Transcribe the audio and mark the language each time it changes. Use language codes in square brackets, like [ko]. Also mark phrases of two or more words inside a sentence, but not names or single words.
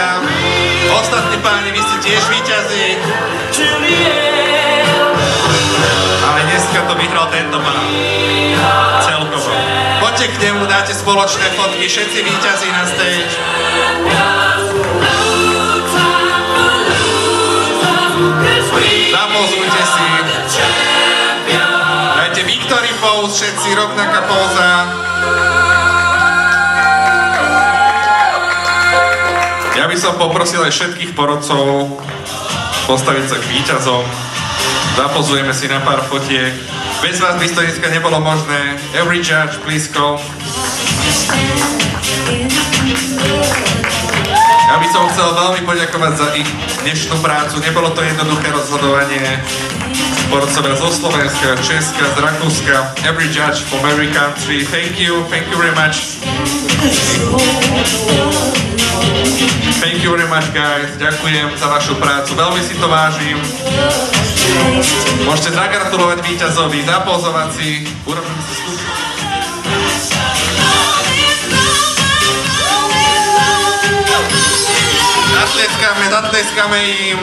[sk] Ostatní páni, vy ste tiež víťazi. Ale dneska to vyhral tento pán. Celkovo. Poďte k nemu, dáte spoločné fotky, všetci víťazi na stage. Zapozujte si. Dajte [en] victory pose, [sk] všetci, rovnaká póza. Ja by som poprosil aj všetkých porodcov postaviť sa k víťazom. Zapozujeme si na pár fotiek. Bez vás by to dneska nebolo možné. [en] Every judge, please come. [sk] Ja by som chcel veľmi poďakovať za ich dnešnú prácu. Nebolo to jednoduché rozhodovanie. Porodcovia zo Slovenska, Česka, z Rakúska. [en] Every judge from every country. Thank you very much. Thank you very much, guys. [sk] Ďakujem za vašu prácu. Veľmi si to vážim. Môžete zagratulovať víťazovi, zapozovať si. Urobíme si skúšku. Zatleskáme im.